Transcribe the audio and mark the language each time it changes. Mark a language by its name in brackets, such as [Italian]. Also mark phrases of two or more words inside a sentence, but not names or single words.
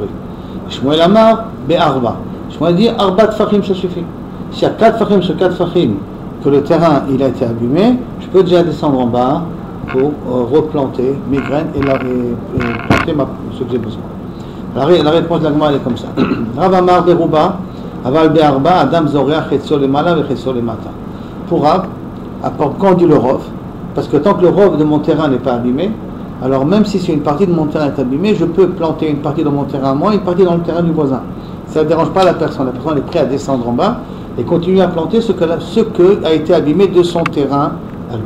[Hebrew] שמואל אמר בארבע. [French] Shmuel dit [Hebrew] ארבע טפחים, [French] ça suffit. S'il y a 4 Fachim sur 4 Fachim, que le terrain il a été abîmé, je peux déjà descendre en bas pour replanter mes graines et planter ce que j'ai besoin. La réponse de la Gemara est comme ça. [Hebrew] רב אמר ברובה, אבל בארבע, אדם זורע, חציו למעלה, חציו למטה. [French] Pour Rav, quand on dit le Rov, parce que tant que le Rov de mon terrain n'est pas abîmé, alors même si c'est une partie de mon terrain est abîmée, je peux planter une partie dans mon terrain à moi et une partie dans le terrain du voisin. Ça ne dérange pas la personne. La personne est prête à descendre en bas et continuer à planter ce que a été abîmé de son terrain à lui.